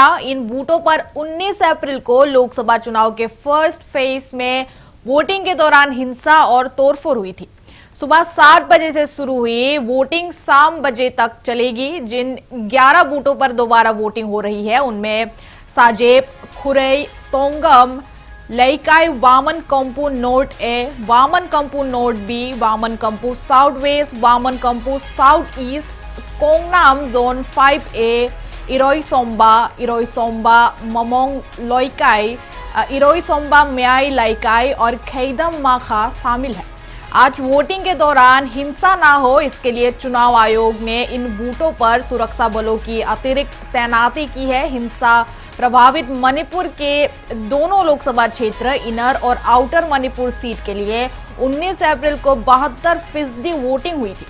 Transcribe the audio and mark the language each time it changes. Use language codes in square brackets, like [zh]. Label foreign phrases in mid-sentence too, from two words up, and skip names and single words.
[hi] इन बूथों पर 19 अप्रैल को लोकसभा चुनाव के [en] first phase [hi] में वोटिंग के दौरान हिंसा और तोड़फोड़ हुई थी। सुबह 7 बजे से शुरू हुई वोटिंग शाम बजे तक चलेगी। जिन 11 बूथों पर दोबारा वोटिंग हो रही है उनमें साजेब, खुरई, तोंगम, लईकाई, वामन कंपू नोट ए, वामन कंपू नोट बी, वामन कंपू साउथ वेस्ट, वामन कंपू साउथ ईस्ट, कोंगनाम जोन 5A, इरोई सोम्बा ममोंग लोईकाई, इरोई सोम्बा म्याई लाइकाई और खैदम माखा शामिल है। आज वोटिंग के दौरान हिंसा ना हो, इसके लिए चुनाव आयोग ने इन बूथों पर सुरक्षा बलों की अतिरिक्त तैनाती की है। हिंसा प्रभावित मणिपुर के दोनों लोकसभा क्षेत्र इनर और आउटर मणिपुर सीट के लिए 19 अप्रैल को 72% वोटिंग हुई थी।